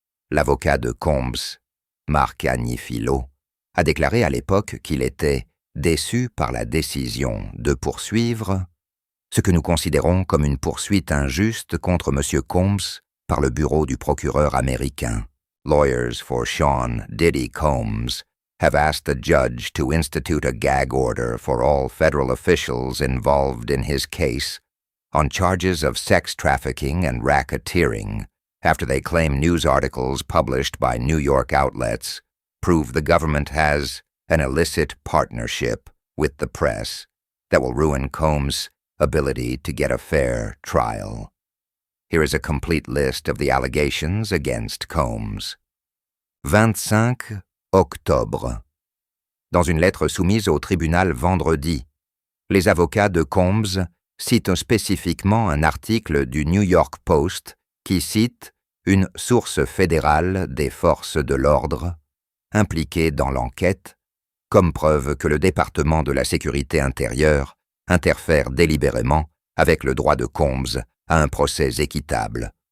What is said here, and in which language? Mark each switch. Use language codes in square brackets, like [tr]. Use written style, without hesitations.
[fr] L'avocat de Combs, Mark Agnifilo, a déclaré à l'époque qu'il était déçu par la décision de poursuivre ce que nous considérons comme une poursuite injuste contre M. Combs par le bureau du procureur américain. [en] Lawyers for Sean Diddy Combs have asked the judge to institute a gag order for all federal officials involved in his case on charges of sex trafficking and racketeering after they claim news articles published by New York outlets prove the government has an illicit partnership with the press that will ruin Combs' ability to get a fair trial. Here is a complete list of the allegations against Combs. [fr] 25 octobre. Dans une lettre soumise au tribunal vendredi, les avocats de Combs citent spécifiquement un article du New York Post qui cite une source fédérale des forces de l'ordre impliquée dans l'enquête comme preuve que le département de la sécurité intérieure interfère délibérément avec le droit de Combs à un procès équitable.